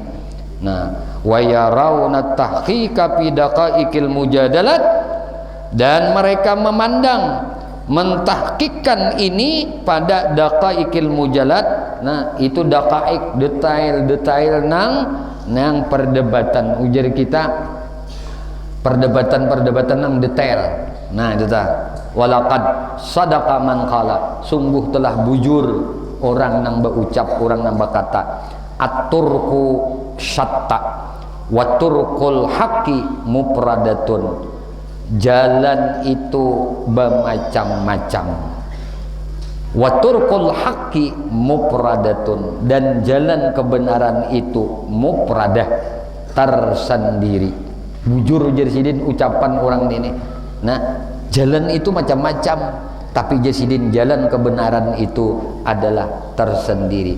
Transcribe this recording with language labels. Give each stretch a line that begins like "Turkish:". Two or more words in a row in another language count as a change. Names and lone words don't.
Arabic: Nah, ويرون تحقيقا في دقائق المجادلات,
Banjar: dan mereka memandang mentahqiqkan ini pada
Arabic: دقائق المجالات.
Banjar: Nah, itu daqaiq, detail-detail nang perdebatan. Ujar kita perdebatan nang detail. Nah, itu ta.
Arabic: ولقد صدق من قال,
Banjar: sungguh telah bujur orang nang berucap, orang nang berkata,
Arabic: الطرق شتى وطرق الحق مفردة,
Banjar: jalan itu bermacam-macam.
Arabic: وطرق الحق مفردة,
Banjar: dan jalan kebenaran itu mufradah, tersendiri. Bujur jersidin ucapan orang ini. Nah, jalan itu macam-macam, tapi jersidin jalan kebenaran itu adalah tersendiri.